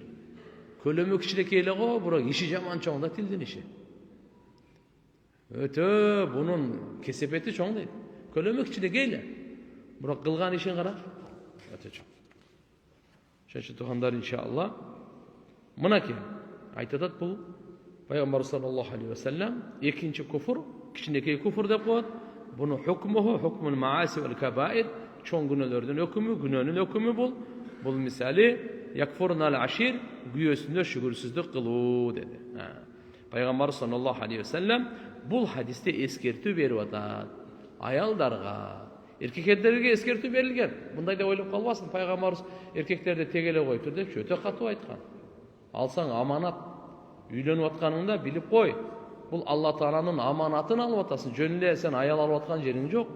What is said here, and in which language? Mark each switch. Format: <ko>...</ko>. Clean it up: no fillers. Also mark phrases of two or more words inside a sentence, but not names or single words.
<ky>Көлөмү кичинекей эле го, бирок иши жаман чоң да тилдин иши. Өтө бунун кесепети чоң дейт. Көлөмү кичинекей эле, бирок кылган ишин кара, өтө чоң. Ошон үчүн туугандар, иншалла, мынакей айтып атат бул Пайгамбар</ky> <ar>صلى الله عليه وسلم</ar> <ky>экинчи куфр, кичинекей куфр деп коет.</ky> <ar>Буну حكمه حكم المعاصي والكبائر,</ar> <ky>чоң күнөөлөрдүн өкүмү, күнөөнүн өкүмү бул. Бул</ky> <ar>مثال يكفرن العشير,</ar> <ky>күйөөсүндө шүгүрсүздүк кылуу деди. Пайгамбар</ky> <ar>صلى الله عليه وسلم</ar> <ky>бул хадисте эскертүү берип атат. Аялдарга, эркектерге эскертүү берилген. Мындай деп ойлоп калбасын, пайгамбарыбыз эркектерди тегеле койтур деп өтө катуу айткан. Алсаң аманат, үйлөнүп атканыңда билип кой. Бул Алла Тааланын аманатын алып атасың. Жөн эле сен аял алып аткан жериң жок.</ky>